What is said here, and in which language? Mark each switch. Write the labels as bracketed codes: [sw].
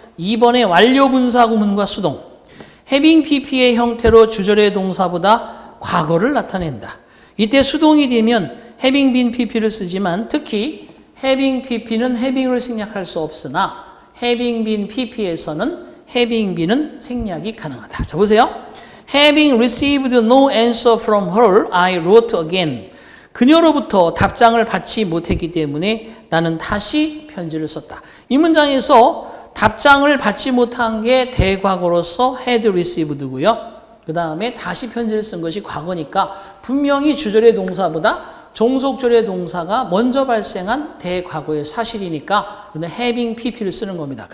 [ko] 2번의 완료 분사구문과 수동. having pp의 형태로 주절의 동사보다 과거를 나타낸다. 이때 수동이 되면 having been pp를 쓰지만 특히 having pp는 having을 생략할 수 없으나 having been pp에서는 having been은 생략이 가능하다. 자, 보세요. [en] Having received no answer from her, I wrote again. [ko] 그녀로부터 답장을 받지 못했기 때문에 나는 다시 편지를 썼다. 이 문장에서 답장을 받지 못한 게 대과거로서 had received고요. 그 다음에 다시 편지를 쓴 것이 과거니까 분명히 주절의 동사보다 종속절의 동사가 먼저 발생한 대과거의 사실이니까 having pp를 쓰는 겁니다.